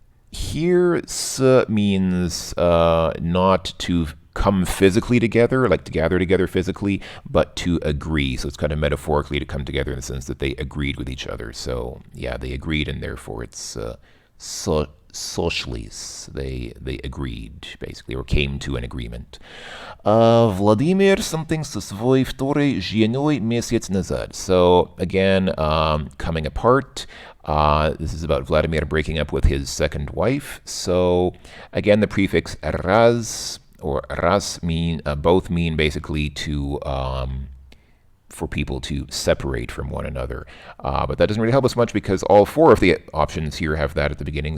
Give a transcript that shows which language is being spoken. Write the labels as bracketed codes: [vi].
[en] Here, s means not to come physically together, like to gather together physically, but to agree. So it's kind of metaphorically to come together in the sense that they agreed with each other. So yeah, they agreed, and therefore it's socialise. They agreed, basically, or came to an agreement. [ru] Владимир [en] something [ru] со своей второй женой месяц назад. [en] So again, coming apart. This is about Vladimir breaking up with his second wife. So again, the prefix raz or ras both mean basically to for people to separate from one another. But that doesn't really help us much because all four of the options here have that at the beginning.